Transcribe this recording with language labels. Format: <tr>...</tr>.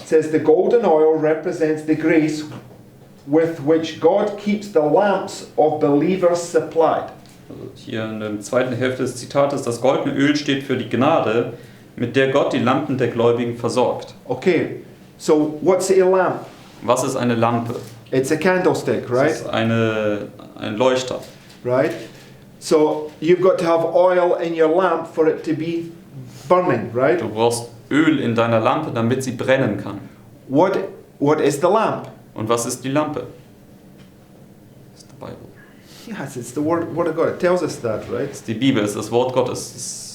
<en>It says the golden oil represents the grace with which God keeps the lamps of believers supplied.</en> <de>Also hier in der zweiten Hälfte des Zitates, das goldene Öl steht für die Gnade, mit der Gott die Lampen der Gläubigen versorgt.</de> <en>Okay, so what's a lamp?</en> <de>Was ist eine Lampe?</de> <en>It's a candlestick, right?</en> <de>Das ist ein Leuchter.</de> <en>Right? So you've got to have oil in your lamp for it to be burning, right?</en> <de>Du brauchst Öl in deiner Lampe, damit sie brennen kann.</de> <en>What is the lamp?</en> <de>Und was ist die Lampe? Das ist die Bibel.</de> <en>Yes, it's the word of God. It tells us that, right?</en> <de>Das ist die Bibel, es ist das Wort Gottes.</de>